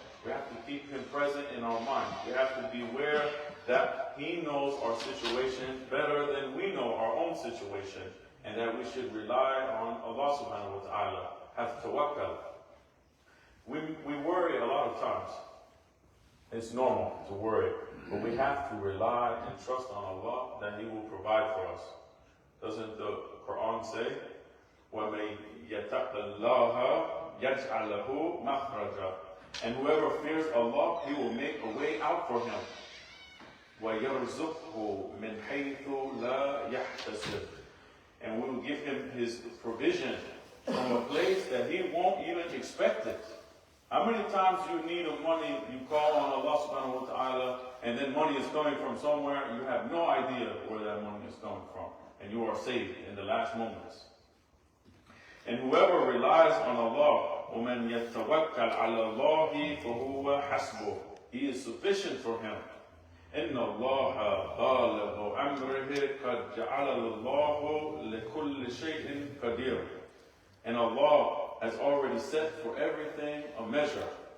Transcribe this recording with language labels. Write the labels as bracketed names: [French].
[English] We have to keep Him present in our mind. We have to be aware that He knows our situation better than we know our own situation, and that we should rely on Allah subhanahu wa ta'ala. Have tawakkul. We worry a lot of times. It's normal to worry, but we have to rely and trust on Allah that He will provide for us. Doesn't the Quran say, [Arabic] وَمَن يَتَقَ اللَّهَ يَجْعَلْ لَهُ مَخْرَجًا? [English] And whoever fears Allah, He will make a way out for him. [Arabic] وَيَرْزُقْهُ مِنْ حَيْثُ لَا يَحْتَسِبُ. [English] And we will give him his provision from a place that he won't even expect it. How many times you need money, you call on Allah subhanahu wa ta'ala, and then money is coming from somewhere, and you have no idea where that money is coming from, and you are saved in the last moments. And whoever relies on Allah, [Arabic] وَمَنْ يَتَوَكَّلْ عَلَى اللَّهِ فَهُوَ حَسْبُهُ. [English] He is sufficient for him. [Arabic] إِنَّ اللَّهَ بَالِغُ أَمْرِهِ قَدْ جَعَلَ اللَّهُ لِكُلِّ شَيْءٍ قَدِيرٌ. [English] And Allah has already set for everything a measure.